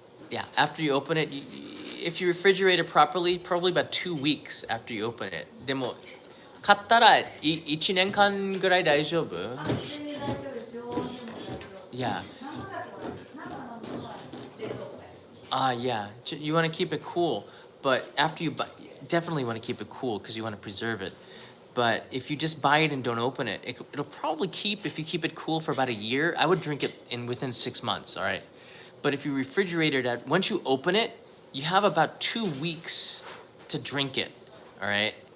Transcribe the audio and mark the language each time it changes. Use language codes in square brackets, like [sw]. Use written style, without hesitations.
[en] Yeah, after you open it, if you refrigerate it properly, probably about 2 weeks after you open it. [ja] でも、買ったら1年間ぐらい大丈夫全然大丈夫です。常温でも大丈夫。 [en] Yeah. [ja] 生酒は生のものは冷蔵庫で。 [en] Yeah. You want to keep it cool, but after you buy, definitely want to keep it cool because you want to preserve it. But if you just buy it and don't open it, it'll probably keep, if you keep it cool for about a year. I would drink it within 6 months, all right? But if you refrigerate it, once you open it, you have about 2 weeks to drink it, all right?